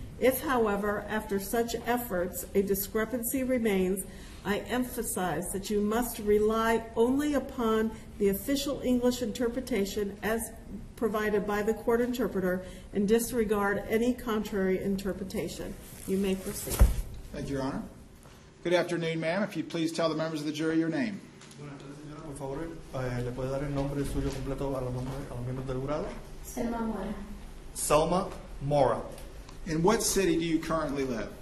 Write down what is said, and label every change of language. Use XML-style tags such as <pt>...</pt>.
<en>If, however, after such efforts a discrepancy remains, I emphasize that you must rely only upon the official English interpretation as provided by the court interpreter and disregard any contrary interpretation. You may proceed. Thank you, Your Honor. Good afternoon, ma'am. If you'd please tell the members of the jury your name.</en> <es>Buenas tardes, señora. Por favor, ¿le puede dar el nombre suyo completo a los miembros del jurado? Selma Mora. Selma Mora.</es> <en>In what city do you currently live?</en>